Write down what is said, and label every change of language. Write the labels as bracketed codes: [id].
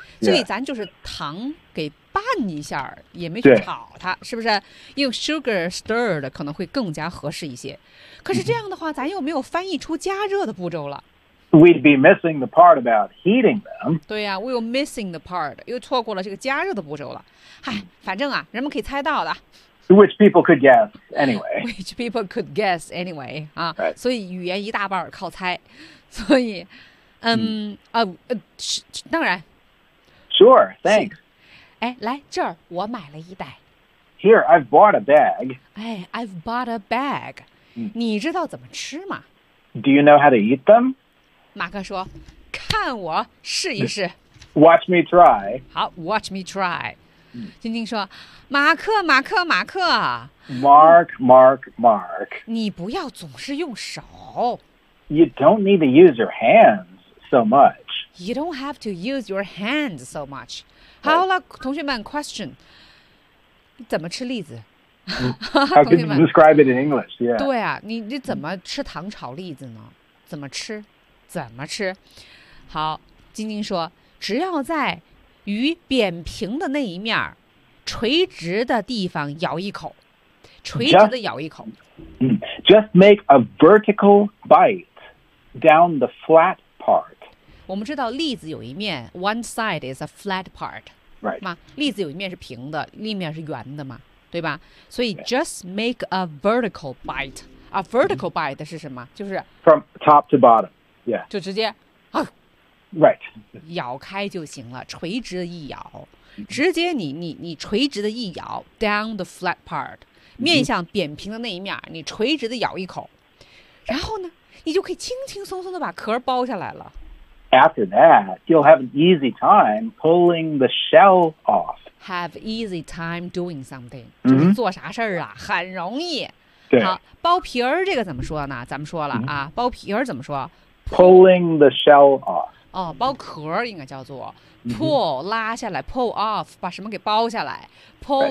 [zh] 所以咱就是糖给拌一下，也没去炒它，是不是？用 [en] sugar stirred [zh] 可能会更加合适一些。可是这样的话，咱又没有翻译出加热的步骤了。 [en] We'd be missing the part about heating them. [zh] 对呀、啊、 [en] we're missing the part. [zh] 又错过了这个加热的步骤了。哎，反正啊，人们可以猜到的。 [en] Which people could guess anyway. Which people could guess anyway. 啊、 right. ， [zh] 所以语言一大半靠猜。所以，当然。 [en] Sure. Thanks. [zh] 哎，来这儿，我买了一袋。 [en] Here, I've bought a bag. 哎 ，I've bought a bag.、嗯、 [zh] 你知道怎么吃吗 [en] ？Do you know how to eat them? [zh] 马克说看我试一试 [en] Watch me try [zh] 好 [en] watch me try [zh] 晶晶说马克马克马克 [en] Mark Mark Mark [zh] 你不要总是用手 [en] You don't need to use your hands so much You don't have to use your hands so much 好了、 right. [zh] 同学们 question 怎么吃栗子 [en] How could you describe it in English、yeah. [zh] 对啊 你怎么吃糖炒栗子呢怎么吃怎么吃？好，晶晶说，只要在与扁平的那一面垂直的地方咬一口，垂直的咬一口。 [en] Just make a vertical bite down the flat part. [zh] 我们知道栗子有一面 ， [en] one side is a flat part， right？ [zh] 嘛，栗子有一面是平的，另一面是圆的嘛，对吧？所以 [en] just make a vertical bite， [zh] 啊 vertical bite 是什么？就是 [en] from top to bottom， yeah， [zh] 就直接啊 [en] ，right， [zh] 咬开就行了，垂直的一咬，直接你垂直的一咬 [en] down the flat part， [zh] 面向扁平的那一面，你垂直的咬一口，然后呢，你就可以轻轻松松的把壳剥下来了。 [en] After that, you'll have an easy time pulling the shell off. Have easy time doing something.、 Mm-hmm. [zh] 就是做啥事儿啊，很容易。对。好，剥皮儿这个怎么说呢？咱们说了啊，剥、mm-hmm. 皮儿怎么说 [en] ？Pulling the shell off. [zh] 哦，剥壳应该叫做 pull，、mm-hmm. 拉下来 ，pull off， 把什么给剥下来 ，pull、